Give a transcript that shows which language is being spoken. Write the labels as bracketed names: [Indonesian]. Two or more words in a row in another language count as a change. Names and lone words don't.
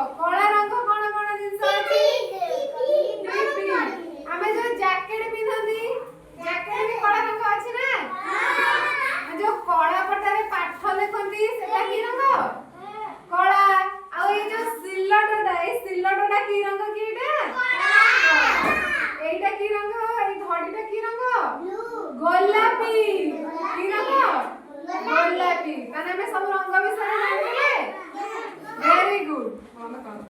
[Odia] କଳା ରଙ୍ଗ କଣ କଣ ଜିନିଷ ଅଛି? ଟିପି। ଆମେ ଯୋଉ ଜ୍ୟାକେଟ ପିନ୍ଧନ୍ତି, ଜ୍ୟାକେଟ ବି କଳା ରଙ୍ଗ ଅଛି ନା? ଯୋଉ କଳା ପଟାରେ ପାଠ ଲେଖନ୍ତି, ସେଟା କି ରଙ୍ଗ? କଳା। ଆଉ ଏଇ ଯୋଉ ସିଲଟଟା, ଏଇ ସିଲଟଟା କି ରଙ୍ଗ କି ଏଇଟା? [Bangla] এইটা কি রঙ? এই ধড়িটা কি রঙ? গোলাপি। কি রঙ? গোলাপি। তাহলে আমি সব রঙ বিষয়ে জানিলে। [English] very good.